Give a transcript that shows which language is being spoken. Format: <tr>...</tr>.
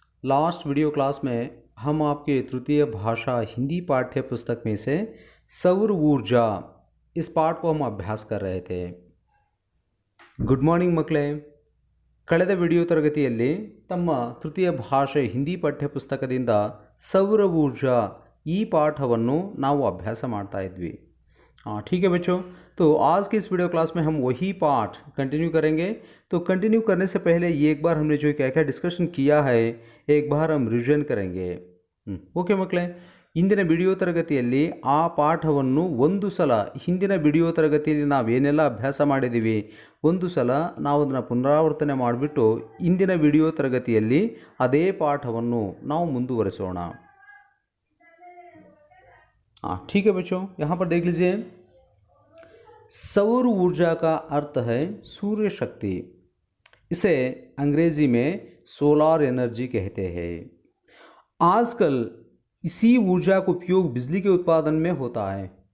<hi>Last video class में हम आपके तृतीय भाषा हिंदी पाठ्य पुस्तक में से सौर ऊर्जा इस पाठ को हम अभ्यास कर रहे थे।</hi> <en>good morning</en> <kn>ಮಕ್ಕಳೇ, ಕಳೆದ ವಿಡಿಯೋ ತರಗತಿಯಲ್ಲಿ ತಮ್ಮ ತೃತೀಯ ಭಾಷೆ ಹಿಂದಿ ಪಠ್ಯಪುಸ್ತಕದಿಂದ ಸೌರ ऊर्जा ಈ ಪಾಠವನ್ನು ನಾವು ಅಭ್ಯಾಸ ಮಾಡ್ತಾ ಇದ್ವಿ।</kn> <hi>ठीक है बच्चों, तो आज के इस वीडियो क्लास में हम वही पाठ कंटिन्यू करेंगे। तो कंटिन्यू करने से पहले एक बार हमने जो क्या क्या डिस्कशन किया है एक बार हम रिविजन करेंगे।</hi> <kn>ಓಕೆ ಮಕ್ಕಳೇ, ಇಂದಿನ ವಿಡಿಯೋ ತರಗತಿಯಲ್ಲಿ ಆ ಪಾಠವನ್ನು ಒಂದು ಸಲ ಹಿಂದಿನ ವಿಡಿಯೋ ತರಗತಿಯಲ್ಲಿ ನಾವೇನೆಲ್ಲ ಅಭ್ಯಾಸ ಮಾಡಿದ್ದೀವಿ ಒಂದು ಸಲ ನಾವು ಅದನ್ನು ಪುನರಾವರ್ತನೆ ಮಾಡಿಬಿಟ್ಟು ಇಂದಿನ ವಿಡಿಯೋ ತರಗತಿಯಲ್ಲಿ ಅದೇ ಪಾಠವನ್ನು ನಾವು ಮುಂದುವರಿಸೋಣ।</kn> <hi>ठीक है बच्चों, यहाँ पर देख लीजिए, सौर ऊर्जा का अर्थ है सूर्य शक्ति। इसे अंग्रेजी में सोलार एनर्जी कहते हैं। आजकल इसी ऊर्जा का उपयोग बिजली के उत्पादन में होता है।</hi>